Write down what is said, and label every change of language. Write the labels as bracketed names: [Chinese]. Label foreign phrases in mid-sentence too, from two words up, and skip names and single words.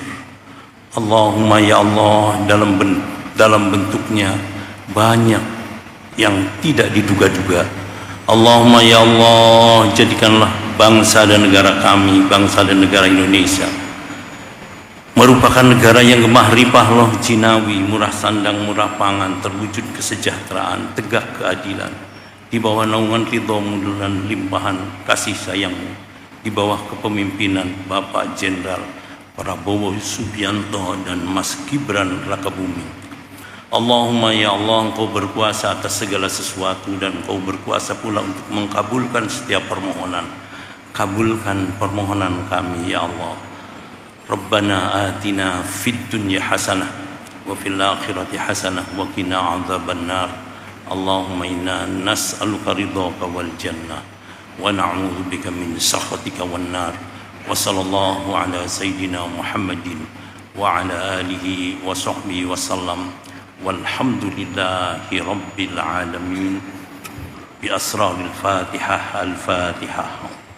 [Arabic] اللهم يا الله, [Indonesian] dalam bentuknya banyak yang tidak diduga-duga. [Arabic] اللهم يا الله, [Indonesian] jadikanlah bangsa dan negara kami, bangsa dan negara Indonesia merupakan negara yang [Javanese] gemah ripah loh jinawi, [Indonesian] murah sandang, murah pangan, terwujud kesejahteraan, tegak keadilan, di bawah naungan ridhomu dan limpahan kasih sayangmu, di bawah kepemimpinan Bapak Jenderal Prabowo Subianto dan Mas Gibran Rakabuming. [Arabic] اللهم يا الله, [Indonesian] Engkau berkuasa atas segala sesuatu dan Engkau berkuasa pula untuk mengkabulkan setiap permohonan. Kabulkan permohonan kami [Arabic] يا الله. ربنا آتنا في الدنيا حسنة وفي الآخرة حسنة وقنا عذاب النار. اللهم إنا نسألك رضاك والجنة ونعوذ بك من سخطك والنار. وصلى الله على سيدنا محمد وعلى آله وصحبه وسلم. والحمد لله رب العالمين. بأسرار الفاتحة. الفاتحة.